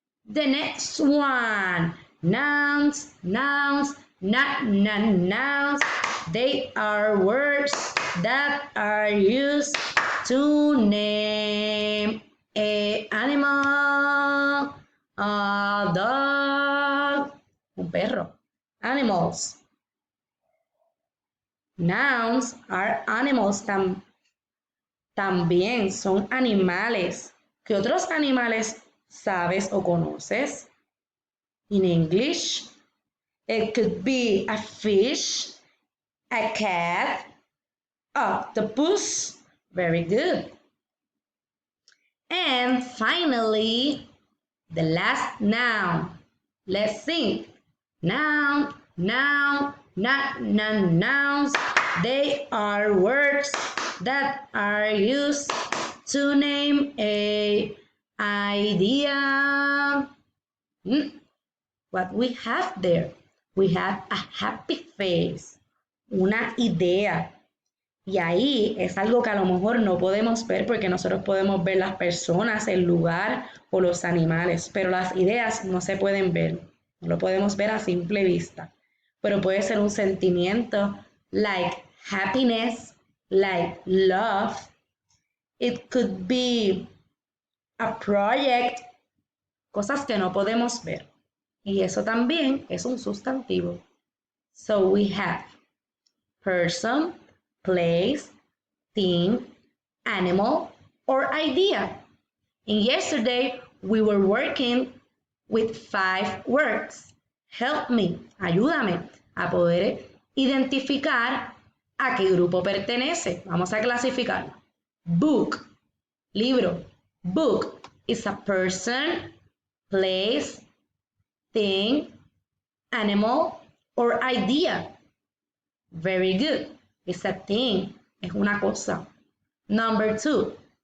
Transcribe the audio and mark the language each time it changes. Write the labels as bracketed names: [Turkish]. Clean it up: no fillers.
[English] The next one, nouns, nouns, nouns. They are words that are used to name an animal, a dog, [Spanish] un perro. [English] Animals. Nouns are animals [Spanish] también son animales. ¿Qué otros animales sabes o conoces? [English] In English, it could be a fish, a cat, octopus. Very good. And finally, the last noun. Let's think. Noun, noun, nouns. They are words that are used to name a idea. What we have there? We have a happy face, [Spanish] una idea. Y ahí es algo que a lo mejor no podemos ver porque nosotros podemos ver las personas, el lugar o los animales, pero las ideas no se pueden ver, no lo podemos ver a simple vista. Pero puede ser un sentimiento [English] like happiness, like love. It could be a project, [Spanish] cosas que no podemos ver. Y eso también es un sustantivo. [English] So we have person, place, thing, animal, or idea. And yesterday we were working with 5 words. Help me, [Spanish] ayúdame a poder identificar a qué grupo pertenece. Vamos a clasificarlo. Book, libro. [English] Book is a person, place, thing, animal, or idea. Very good. It's a thing. [Spanish] Es una cosa. [English] Number 2.